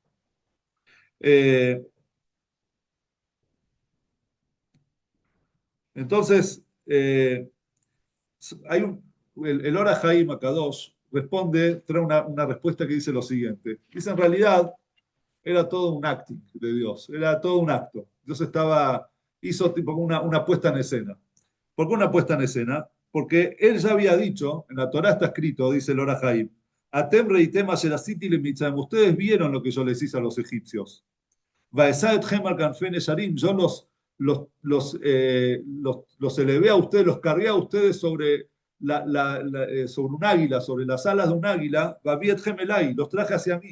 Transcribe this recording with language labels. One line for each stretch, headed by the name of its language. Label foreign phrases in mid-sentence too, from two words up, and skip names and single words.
Spanish: Entonces, hay el Ora Haim Akadosh responde, trae una respuesta que dice lo siguiente. Dice, en realidad, era todo un acting de Dios, era todo un acto. Dios hizo tipo una puesta en escena. ¿Por qué una puesta en escena? Porque él ya había dicho, en la Torá está escrito, dice el Ora Haim,
Hebrew: אתם ראיתם אשר עשיתי למצרים,
Spanish: ustedes vieron lo que yo les hice a los egipcios. Yo los elevé a ustedes, los cargué a ustedes sobre un águila, sobre las alas de un águila, los traje hacia mí.